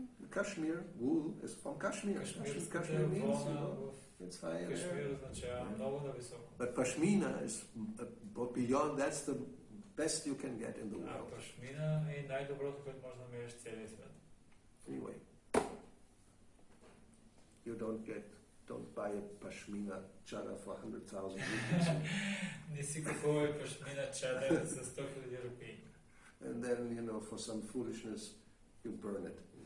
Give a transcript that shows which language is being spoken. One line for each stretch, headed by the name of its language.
English: Kashmir wool is from Kashmir. Kashmir means, it's high in
Bulgarian: Кашмир
English: air.
Bulgarian: означава много нависоко.
English: But Pashmina is beyond, that's the best you can get in the
Bulgarian: А
English: world.
Bulgarian: пашмина е най-доброто, което може да намериш в целия свят.
English: Anyway, you don't buy a Pashmina chadar for 100,000 rupees.
Bulgarian: Не си купувай пашмина чадър за 100 000 рупии.
English: And then, for some foolishness, you burn it.